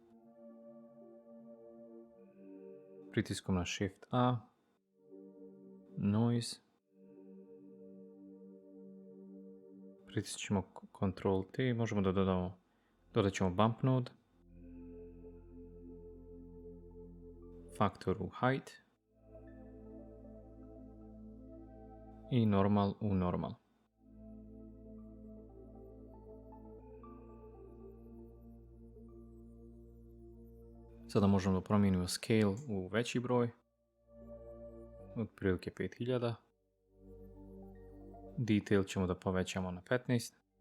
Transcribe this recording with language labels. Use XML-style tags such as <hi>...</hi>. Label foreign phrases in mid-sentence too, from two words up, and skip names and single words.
<bs>Pritiskom na Shift A. Noise. Pritisnut ćemo Ctrl T i možemo da dodat ćemo</bs> <en>bump node.</en> <bs>Faktor u height. I normal u normal. Sada možemo da promijenimo scale u veći broj, otprilike 5000. Detail ćemo da povećamo na 15.</bs>